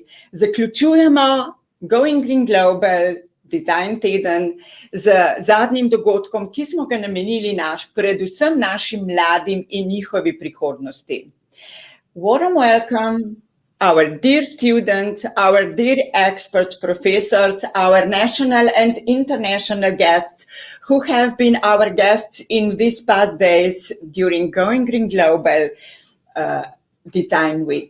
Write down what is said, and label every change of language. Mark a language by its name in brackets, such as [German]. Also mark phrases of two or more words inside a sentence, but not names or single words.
[Slovenian] Zaključujemo Going Green Global Design teden z zadnjim dogodkom, ki smo ga namenili predvsem našim mladim in njihovi prihodnosti. [English] Warm welcome our dear students, our dear experts, professors, our national and international guests who have been our guests in these past days during Going Green Global Design Week.